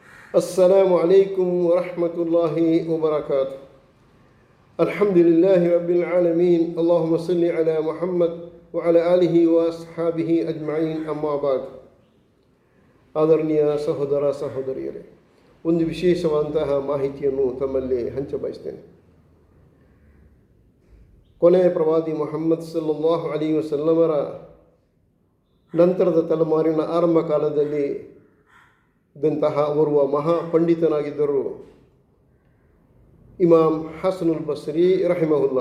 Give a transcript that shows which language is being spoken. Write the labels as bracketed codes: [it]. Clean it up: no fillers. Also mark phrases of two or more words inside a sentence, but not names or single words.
[ar] السلام عليكم ورحمة الله وبركاته. الحمد لله رب العالمين. اللهم صل على محمد وعلى آله وأصحابه أجمعين. أما بعد. [kn] ಆದರಣೀಯ ಸಹೋದರ ಸಹೋದರಿಯರೇ, ಒಂದು ವಿಶೇಷವಾದಂತಹ ಮಾಹಿತಿಯನ್ನು ತಮ್ಮಲ್ಲಿ ಹಂಚಬಯಸ್ತೇನೆ. ಕೊನೆಯ ಪ್ರವಾದಿ ಮುಹಮ್ಮದ್ [ar] صلى الله عليه وسلم [kn] ನಂತರದ ತಲೆಮಾರಿನ ಆರಂಭ ಕಾಲದಲ್ಲಿ ಇದ್ದಂತಹ ಓರ್ವ ಮಹಾ ಪಂಡಿತನಾಗಿದ್ದರು ಇಮಾಮ್ ಹಸನುಲ್ ಬಸ್ರಿ ರಹಿಮಹುಲ್ಲಾ.